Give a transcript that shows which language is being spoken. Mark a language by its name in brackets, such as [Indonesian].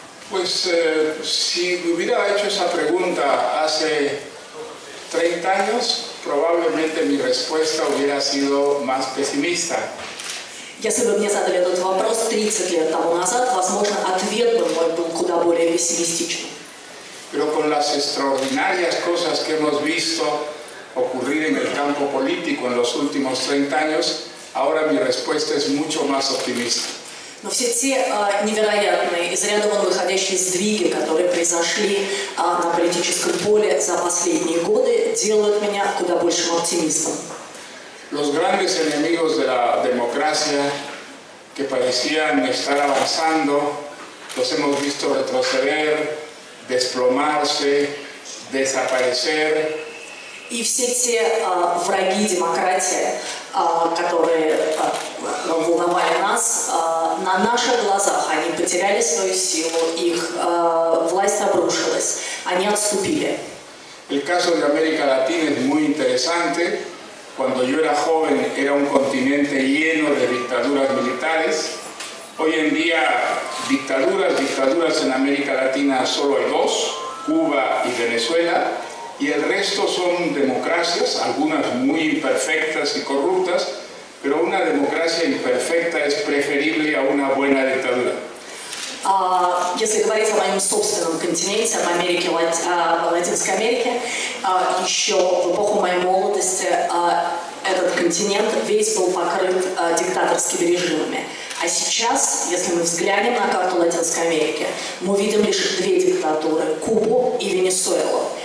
[Spanish] Pues si me hubiera hecho esa pregunta hace 30 años, probablemente mi respuesta hubiera sido más pesimista. [Russian] Если бы мне задали этот вопрос 30 лет тому назад, возможно, ответ бы мой был куда более пессимистичным. [Spanish] Pero con las extraordinarias cosas que hemos visto ocurrir en el campo político en los últimos 30 años, ahora mi respuesta es mucho más optimista. [Russian] Но все те невероятные, из ряда вон выходящие сдвиги, которые произошли на политическом поле за последние годы, делают меня куда большим оптимистом. [Spanish] Los grandes enemigos de la democracia que parecían estar avanzando, los hemos visto retroceder, desplomarse, desaparecer. [Russian] И все те враги демократии, которые волновали нас, на наших глазах они потеряли свою силу, их власть обрушилась, они отступили. [Spanish] El caso de América Latina es muy interesante. Cuando yo era joven era un continente lleno de dictaduras militares. Hoy en día dictaduras en América Latina solo hay dos, Cuba y Venezuela. Y el resto son democracias, algunas muy imperfectas y corruptas, pero una democracia imperfecta es preferible a una buena dictadura. [Russian] Если говорить о моем собственном континенте, об Америке, Латинской Америке, еще в эпоху моей молодости этот континент весь был покрыт диктаторскими режимами. А сейчас, если мы взглянем на карту Латинской Америки, мы увидим лишь две диктатуры – Кубу и Венесуэлу.